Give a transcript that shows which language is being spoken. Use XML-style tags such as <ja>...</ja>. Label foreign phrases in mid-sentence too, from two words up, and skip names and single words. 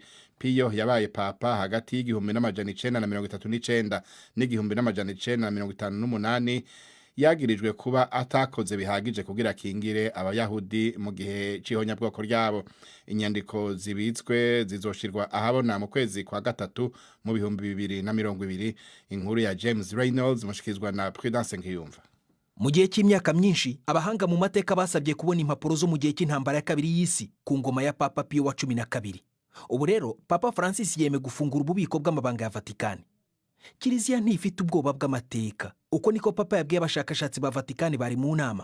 <rn>Pio yabaye papa hagati y'igihumbi n'amajana 939 n'igihumbi n'amajana 958. Yagirijwe kuba atakoze bihagije kugira kingire abayahudi mu gihe c'ihonyabwoko ryabo. Inyandiko zibitswe zizoshirwa ahabona mu kwezi kwa gatatu mu bihumbi 2020. Inkuru ya James Reynolds mushikizwa na Prudence Ngiyumva. Mu gihe cy'imyaka myinshi abahanga mu mateka basabye kubona impapuro zo mu gihe cy'intambara ya kabiri y'isi ku ngoma ya Papa Pio wa 12. Ubu rero Papa Francis yeme gufungura ububiko bw'amabanga ya Vatikani. Kiliziya ntifite ubwoba bw'amateka, uko niko Papa yabwiye abashakashatsi ba Vatikani bari mu nama.</rn>